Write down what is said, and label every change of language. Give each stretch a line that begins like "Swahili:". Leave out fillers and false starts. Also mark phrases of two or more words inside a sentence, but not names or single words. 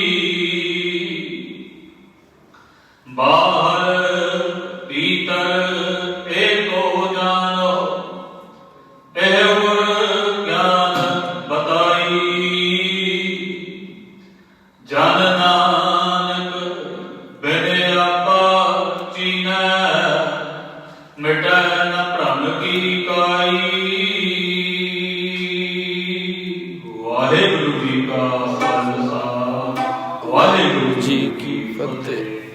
Punjabi: ਬਾਹਰ ਭੀਤਰ ਏਕੋ ਜਾਨੋ ਏਹ ਗੁਣ ਗਿਆਨ ਬਤਾਈ ਜਨ ਨਾਨਕ ਬਿਨ ਆਪਾ ਚੀਨੈ ਮਿਟੈ ਨ ਭ੍ਰਮ ਕੀ ਕਾਈ। ਵਾਹਿਗੁਰੂ ਜੀ ਕਾ ਖਾਲਸਾ ਵਾਹਿਗੁਰੂ ਜੀ ਕੀ ਫਤਿਹ।